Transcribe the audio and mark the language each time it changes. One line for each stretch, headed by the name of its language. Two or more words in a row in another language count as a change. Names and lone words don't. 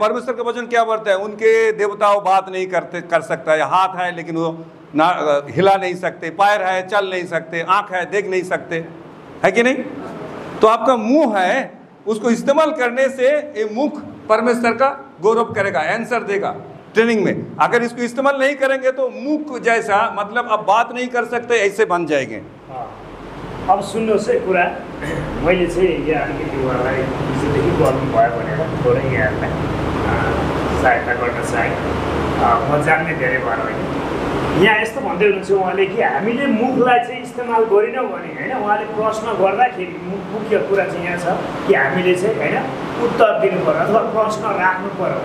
Hindi: परमेश्वर का वचन क्या बोलता है, उनके देवता वो बात नहीं कर सकता है, हाथ है लेकिन वो ना हिला नहीं सकते, पैर है चल नहीं सकते, आंख है देख नहीं सकते, है कि नहीं। तो आपका मुंह है, उसको इस्तेमाल करने से ये मुख परमेश्वर का गौरव करेगा, आंसर देगा ट्रेनिंग में। अगर इसको इस्तेमाल नहीं करेंगे तो मुख जैसा, मतलब अब बात नहीं कर सकते, ऐसे बन जाएंगे।
Nepali: अब सुन्नुहोस् है कुरा, मैले चाहिँ यहाँ अलिकति उहाँलाई हिजोदेखि गर्नुभयो भनेर थोरै यहाँलाई सहायता गर्न चाहेँ। म जान्ने धेरै भएर होइन, यहाँ यस्तो भन्दै हुनुहुन्छ उहाँले कि हामीले मुखलाई चाहिँ इस्तेमाल गरेनौँ भने होइन, उहाँले प्रश्न गर्दाखेरि मुख्य कुरा चाहिँ यहाँ छ कि हामीले चाहिँ होइन उत्तर दिनु पर्यो अथवा प्रश्न राख्नु पर्यो।